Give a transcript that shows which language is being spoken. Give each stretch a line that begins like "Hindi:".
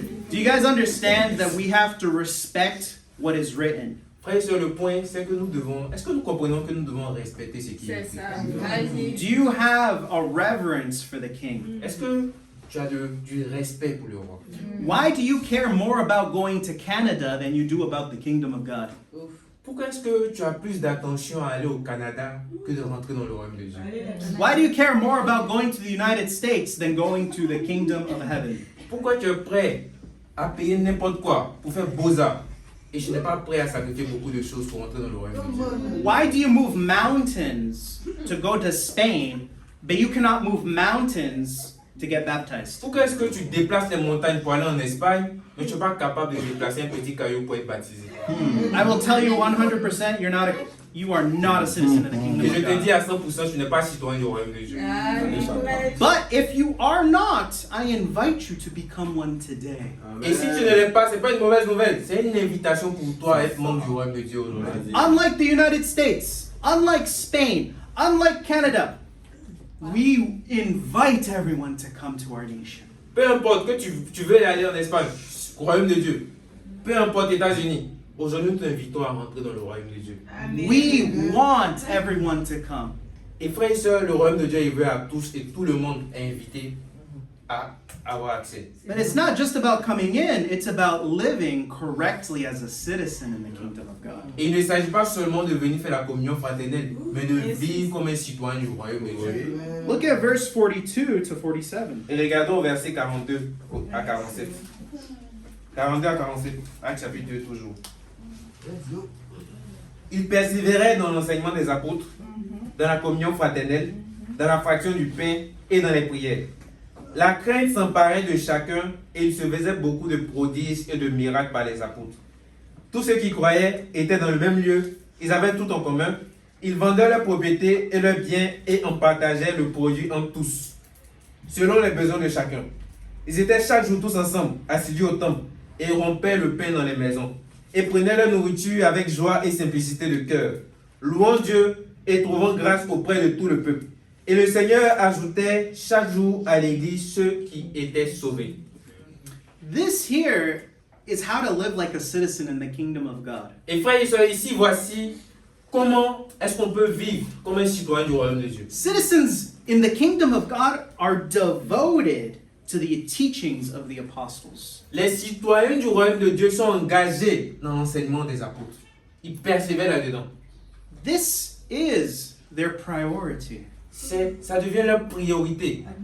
English: Do you guys understand that we have to respect what is written?
French: Frères et sœurs, le point, c'est que nous devons. Est-ce que nous comprenons que nous devons respecter ce qui est C'est ça. Vas-y.
English: Do you have a reverence for the king?
French: Est-ce que tu as du respect pour le roi?
English: Why do you care more about going to Canada than you do about the kingdom of God? Ouf.
French: Pourquoi est-ce que tu as plus d'attention à aller au Canada que de rentrer dans le royaume de Dieu?
English: Why do you care more about going to the United States than going to the kingdom of heaven?
French: Pourquoi tu es prêt à payer n'importe quoi pour faire Beaux-Arts et je n'ai pas prêt à sacrifier beaucoup de choses pour entrer dans le royaume de Dieu?
English: Why do you move mountains to go to Spain, but you cannot move mountains to get baptized?
French: Pourquoi est-ce que tu déplaces les montagnes pour aller en Espagne, mais tu n'es pas capable de déplacer un petit caillou pour être baptisé?
English: I will tell you 100% you are not a citizen of the
French: Et
English: kingdom
French: je
English: of
French: te
English: God.
French: dis à 100%, tu n'es pas citoyen du royaume de Dieu.
English: But if you are not, I invite you to become one today.
French: Et si tu ne l'es pas, ce n'est pas une mauvaise nouvelle, c'est une invitation pour toi à être membre du royaume de Dieu aujourd'hui.
English: Unlike the United States, unlike Spain, unlike Canada, we invite everyone to come to our nation.
French: Peu importe que tu veux aller en Espagne, au royaume de Dieu, peu importe États-Unis, aujourd'hui nous t'invitons à rentrer dans le royaume de Dieu.
English: We want everyone to come.
French: Et frères et sœurs, le royaume de Dieu, il veut à tous et tout le monde est invité à avoir accès.
English: But it's not just about coming in, it's about living correctly as a citizen in the kingdom of God.
French: Et il ne s'agit pas seulement de venir faire la communion fraternelle, mais de vivre comme un citoyen du royaume de Dieu.
English: Look at verse 42 to 47.
French: Et regardons au verset 42 à 47. 42 à 47, Actes chapitre 2 toujours. Il persévérait dans l'enseignement des apôtres, dans la communion fraternelle, dans la fraction du pain et dans les prières. La crainte s'emparait de chacun et il se faisait beaucoup de prodiges et de miracles par les apôtres. Tous ceux qui croyaient étaient dans le même lieu, ils avaient tout en commun, ils vendaient leurs propriétés et leurs biens et en partageaient le produit entre tous, selon les besoins de chacun. Ils étaient chaque jour tous ensemble, assidus au temple, et rompaient le pain dans les maisons, et prenaient leur nourriture avec joie et simplicité de cœur, louant Dieu et trouvant grâce auprès de tout le peuple. Et le Seigneur ajoutait chaque jour à l'église ceux qui étaient sauvés.
English: This here is how to live like a citizen in the kingdom of God.
French: Et frères et sœurs, ici, voici comment est-ce qu'on peut vivre comme un citoyen du royaume de Dieu.
English: Citizens in the kingdom of God are devoted to the teachings of the apostles.
French: Les citoyens du royaume de Dieu sont engagés dans l'enseignement des apôtres. Ils persévèrent là-dedans.
English: This is their priority.
French: Ça devient leur priorité.